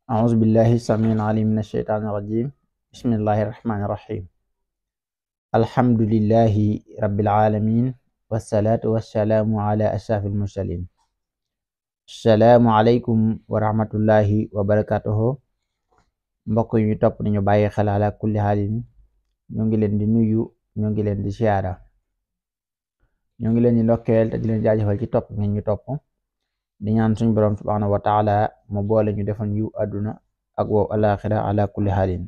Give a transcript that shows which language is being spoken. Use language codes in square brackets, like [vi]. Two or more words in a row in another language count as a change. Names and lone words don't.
[ar] أعوذ بالله السميع العليم من الشيطان الرجيم. بسم الله الرحمن الرحيم. الحمد لله رب العالمين، والصلاة والسلام على أشرف المرسلين. السلام عليكم ورحمة الله وبركاته. [wo] mbokk yi ñu topp nañu bàyyi xel [ar] على كل حال, [wo] ñu ngi leen di nuyu, ñu ngi leen di siyaara, ñu ngi leen di ndokkeel te di leen jaajëfal ci topp ngeen ñu topp, di ñaan suñu borom [ar] سبحانه وتعالى [wo] mu boole ñu defoon yu àdduna ak wow alaxira [ar] على كل حال.